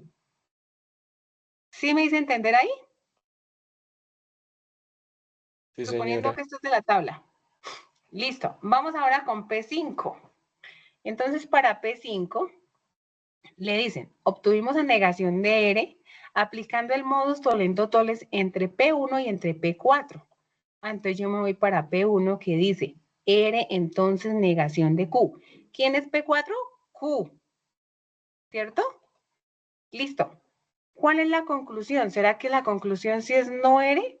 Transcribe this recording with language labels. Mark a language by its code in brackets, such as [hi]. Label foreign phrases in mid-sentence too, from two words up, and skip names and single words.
[es] ¿Sí me hice entender ahí? Sí, Suponiendo señora. que esto es de la tabla. Listo. Vamos ahora con P5. Entonces, para P5, le dicen, obtuvimos la negación de R aplicando el [la] modus tollendo tollens [es] entre P1 y entre P4. Entonces yo me voy para P1 que dice R, entonces negación de Q. ¿Quién es P4? Q. ¿Cierto? Listo. ¿Cuál es la conclusión? ¿Será que la conclusión sí es no R?